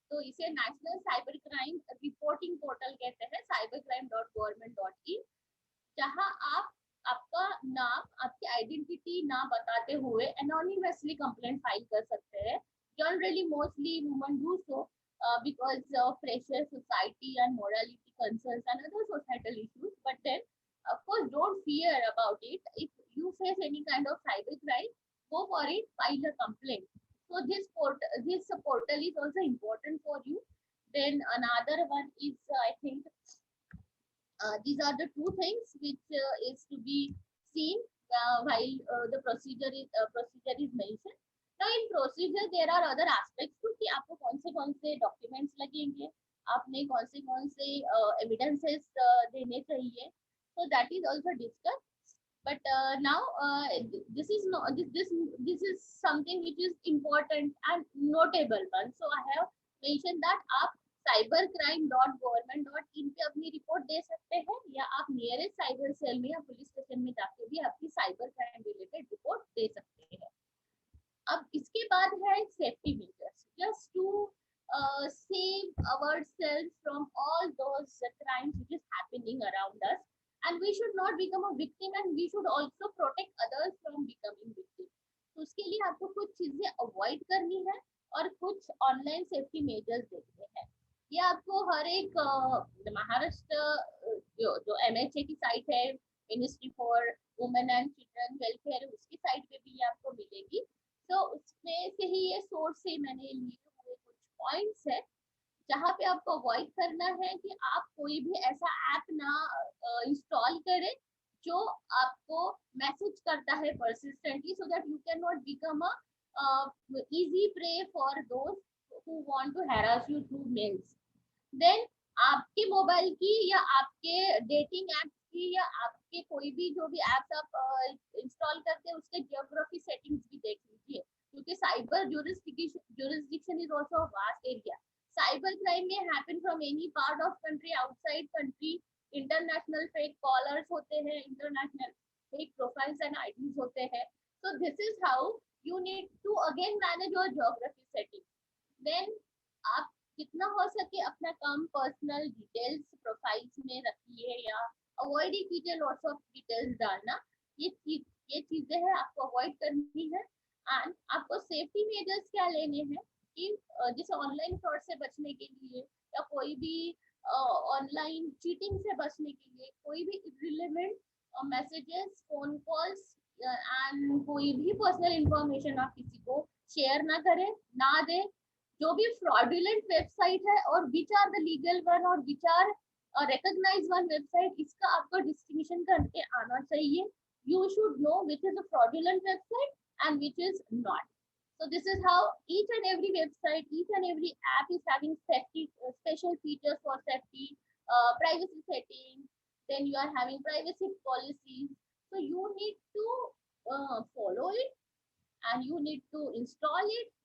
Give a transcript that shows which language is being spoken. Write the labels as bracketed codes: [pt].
[hi] तो इसे national cyber crime reporting portal कहते हैं, cybercrime.government.in, जहाँ आप आपका नाम, आपकी आइडेंटिटी ना बताते हुए एनोनिमसली कंप्लेंट फाइल कर सकते हैं. [en] Generally mostly women do so, because of pressure, society, and morality concerns and other societal issues. But then, of course, don't fear about it. If you face any kind of cybercrime, go for it, file a complaint. So this portal is also important for you. Then another one is, I think, these are the two things which is to be seen while the procedure is mentioned. Now in procedure there are other aspects too [hi] कि आपको कौन से documents लगेंगे, आपने कौन से evidences देने चाहिए, [en] so that is also discussed. But now this is not this is something which is important and notable one. So I have mentioned that [hi] आप cybercrime.government.in पे अपनी रिपोर्ट दे सकते हैं, या आप नियरेस्ट साइबर सेल में या पुलिस स्टेशन में जाके भी अपनी साइबर क्राइम रिलेटेड रिपोर्ट दे सकते हैं. अब इसके बाद है safety measures, [en] Just to save ourselves from all those crimes which is happening around us, and we should not become a victim, and we should also protect others from becoming victim. [hi] तो उसके लिए आपको कुछ चीजें avoid करनी है और कुछ ऑनलाइन सेफ्टी मेजर्स देखने हैं. ये आपको हर एक महाराष्ट्र जो MHA की साइट है, ministry for women and children welfare, उसकी साइट पे भी ये आपको मिलेगी. तो उसमें से ही ये सोर्स से मैंने लिए हुए कुछ पॉइंट्स है जहाँ पे आपको अवॉइड करना है कि आप कोई भी ऐसा ऐप ना इंस्टॉल करें जो आपको मैसेज करता है persistently, [en] so that you cannot become a easy prey for those who want to harass you through mails. [hi] Then आपके मोबाइल की या आपके डेटिंग ऐप की या आपके कोई भी जो भी ऐप्स आप इंस्टॉल करते हैं उसके जियोग्राफी सेटिंग्स भी देख लीजिए, क्योंकि cyber [en] jurisdiction is also a vast area. Cyber crime may happen from any part of country, outside country. International fake callers होते हैं, international fake profiles and IDs होते हैं. So this is how you need to again manage your geography setting. [hi] Then आप जितना हो सके अपना काम पर्सनल डिटेल्स प्रोफाइल्स में रखिए या अवॉइड ही कीजिए लॉट्स ऑफ डिटेल्स डालना. ये चीजें हैं आपको अवॉइड करनी है. एंड आपको सेफ्टी मेजर्स क्या लेने हैं कि जैसे ऑनलाइन फ्रॉड से बचने के लिए या कोई भी ऑनलाइन चीटिंग से बचने के लिए कोई भी irrelevant messages, phone calls and कोई भी पर्सनल इंफॉर्मेशन आप किसी को शेयर ना करें, ना दें. जो भी फ्रॉडुलेंट वेबसाइट है और [en] which are the legal one [hi] और which are recognise one website, इसका आपको डिस्टिंक्शन करके आना चाहिए. [en] You should know which is a fraudulent website and which is not. So this is how each and every website, each and every app is having safety special features for safety, privacy settings. Then you are having privacy policies. So you need to follow it, and you need to install it.